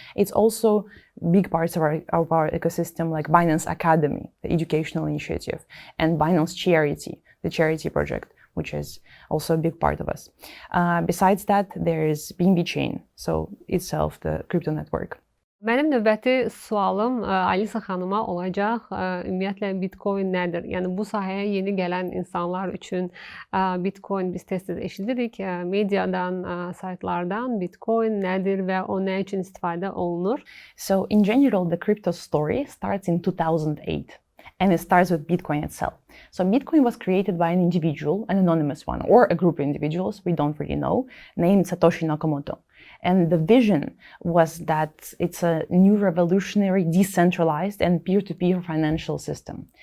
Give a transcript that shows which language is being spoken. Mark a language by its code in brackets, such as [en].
[en] It's also big parts of our ecosystem, like Binance Academy, the educational initiative, and Binance Charity, the charity project, which is also a big part of us. Besides that, there is BNB Chain, so itself the crypto network. [az] Mənim növbəti sualım Alisa xanıma olacaq. Ümumiyyətlə Bitcoin nədir? Yəni bu sahəyə yeni gələn insanlar üçün Bitcoin biz tez-tez eşidirik. Mediadan, saytlardan Bitcoin nədir və o nə üçün istifadə olunur? [en] So in general, the crypto story starts in 2008. And it starts with Bitcoin itself. So Bitcoin was created by an individual, an anonymous one, or a group of individuals, we don't really know, named Satoshi Nakamoto. And the vision was that it's a new revolutionary, decentralized, and peer-to-peer financial system.